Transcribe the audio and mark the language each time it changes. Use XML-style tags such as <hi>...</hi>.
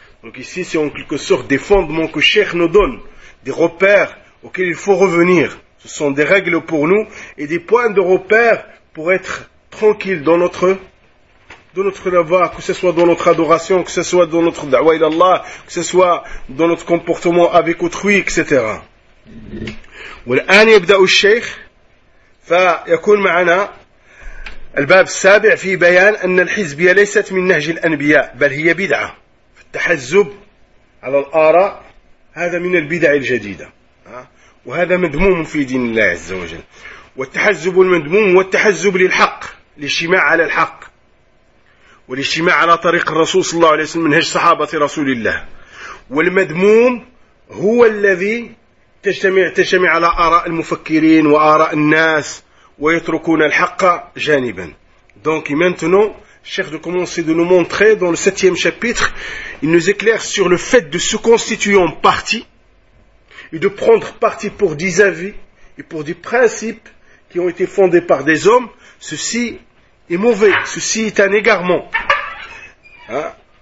<fr>Donc ici, c'est en quelque sorte des fondements que Cheikh nous donne, des repères auxquels il faut revenir. Ce sont des règles pour nous et des points de repère pour être tranquille dans notre de notre dawa, que ce soit dans notre adoration, que ce soit dans notre dawa ila Allah, que ce soit dans notre comportement avec autrui, etc.</fr> <ar>والآن يبدأ الشيخ فيكون معنا الباب السابع في بيان أن الحزبية ليست من نهج الأنبياء بل هي بدعة. التحزب على الآراء هذا من البدع الجديدة، وهذا مذموم في دين الله عز وجل. والتحزب المذموم والتحزب للحق، الاجتماع على الحق والاجتماع على طريق الرسول صلى الله عليه وسلم، منهج صحابة رسول الله. والمذموم هو الذي تجتمع على آراء المفكرين وآراء الناس ويتركون الحق جانبا.</ar> <fr>Donc maintenant, Cheikh de commencer de nous montrer dans le septième chapitre, il nous éclaire sur le fait de se constituer en partie et de prendre parti pour des avis et pour des principes qui ont été fondés par des hommes. Ceci est mauvais, ceci est un égarement. Hein?</fr>